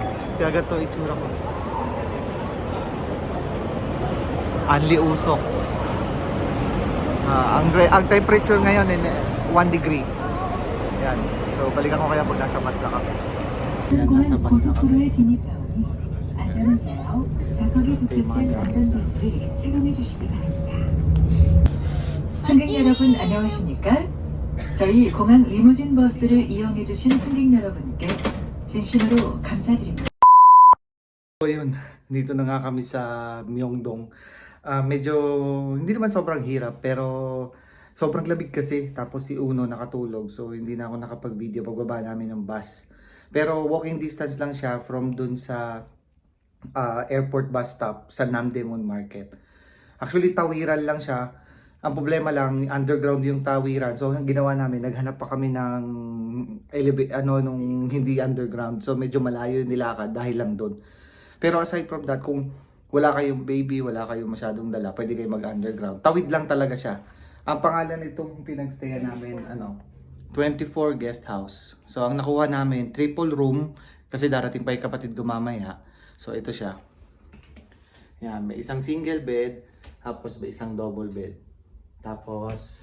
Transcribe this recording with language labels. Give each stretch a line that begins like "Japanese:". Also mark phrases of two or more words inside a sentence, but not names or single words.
Filipino: Kaya ganito itsura ko. Anli usok. Ang temperature ngayon ay 1 degree. Yan. So balikan ko kaya pag nasa bus na kami. Yan, nasa bus na kami.
Korean: 진입하오니 안전운전하고 좌석에 부착된 안전벨트를 착용해 주시기 바랍니다. 승객 여러분 안녕하십니까? 저희 공항 리무진 버스를 이용해 주신 승객 여러분께 진심으로 감사드립니다.
Filipino: So yun, dito na nga kami sa Myeongdong. Medyo hindi naman sobrang hirap pero sobrang lamig kasi. Tapos si Uno nakatulog so hindi na ako nakapag-video pagbaba namin ng bus. Pero
English: walking distance
Filipino: lang siya from dun sa
English: airport bus stop
Filipino: sa Namdaemun Market. Actually tawiran lang siya. Ang problema lang, underground yung tawiran. So, ang ginawa namin, naghanap pa kami ng nung hindi underground. So, medyo malayo yung nilakad dahil lang doon. Pero
English: aside from that,
Filipino: kung wala kayong baby, wala kayong masyadong dala, pwede kayo mag-underground. Tawid lang talaga siya. Ang pangalan nitong pinagstayan namin, 24 guest house. So, ang nakuha namin,
English: triple room,
Filipino: kasi darating pa yung kapatid ko mamaya. So, ito siya. Yan, may isang
English: single bed,
Filipino: tapos may isang
English: double bed.